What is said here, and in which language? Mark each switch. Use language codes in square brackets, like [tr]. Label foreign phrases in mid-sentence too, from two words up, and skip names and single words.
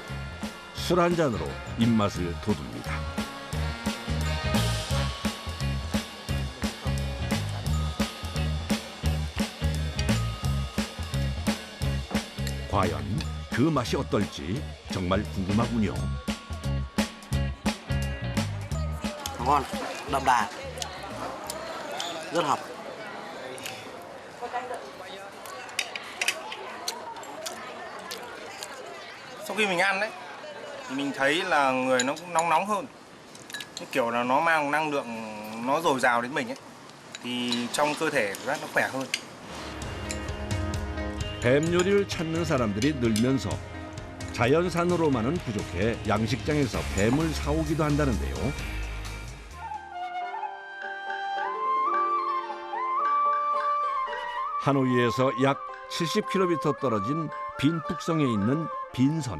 [ko] 술 한 잔으로 입맛을 돋웁니다. 과연 그 맛이 어떨지 정말 궁금하군요. [vi] Ngon, đậm đà, rất hợp. Sau khi mình ăn đấy thì mình thấy là người nó cũng nóng hơn. Cái kiểu là nó mang năng lượng nó dồi dào đến mình ấy. Thì trong cơ thể rất nó khỏe hơn. [ko] 뱀 요리를 찾는 사람들이 늘면서 자연산으로만은 부족해 양식장에서 뱀을 사오기도 한다는데요. 하노이에서 약 70km 떨어진 빈북성에 있는 빈선.